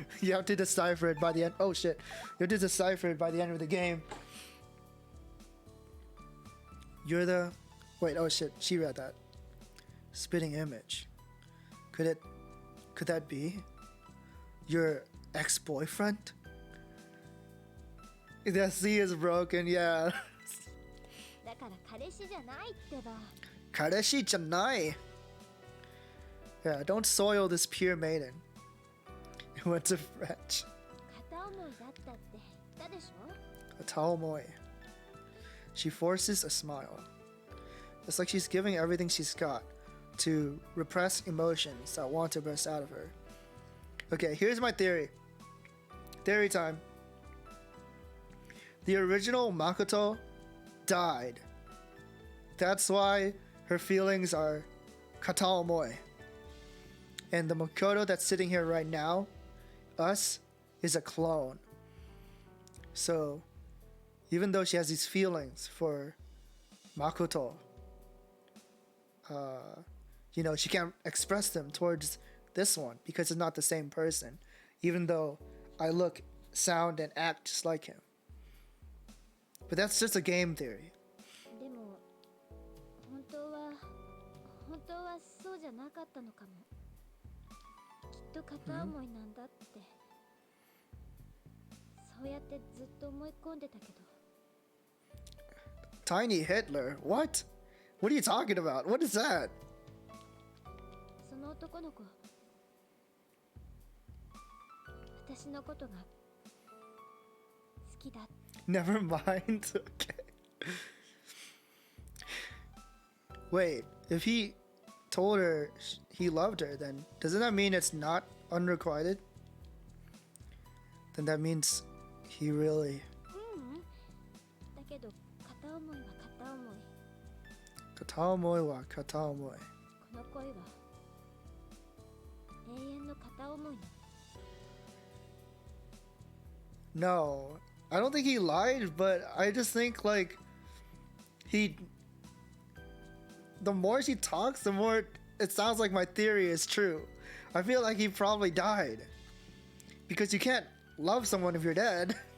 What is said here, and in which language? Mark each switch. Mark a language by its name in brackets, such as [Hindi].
[English] You have to decipher it by the end. Oh shit. You have to decipher it by the end of the game. You're the... Wait, oh shit. She read that. Spitting image. Could that be your ex-boyfriend? The sea is broken, yeah. [Japanese] だから彼氏じゃないってば。 Kareshi janai. [English] Yeah, don't soil this pure maiden. It went to French. [Japanese] 片思いだったって言ったでしょ？ [English] A taomoi. She forces a smile. It's like she's giving everything she's got to repress emotions that want to burst out of her. Okay, here's my theory. Theory time. The original Makoto died. That's why her feelings are kataomoi. And the Makoto that's sitting here right now, us, is a clone. So, even though she has these feelings for Makoto, you know, she can't express them towards this one because it's not the same person, even though I look, sound, and act just like him. But that's just a game theory. [Japanese] でも本当はそうじゃなかったのかも。きっと片思いなんだって、そうやってずっと思い込んでたけど。 [English] Tiny Hitler? What? What are you talking about? What is that? [Japanese] その男の子、私のことが好きだって。 [English] Never mind. Okay. Wait, if he told her he loved her, then doesn't that mean it's not unrequited? Then that means he really... [Japanese] だけど片思いは片思い。 Kataomoi wa kataomoi. この恋は永遠の片思いなの。 [English] No, I don't think he lied, but I just think like he the more she talks, the more it sounds like my theory is true. I feel like he probably died. Because you can't love someone if you're dead.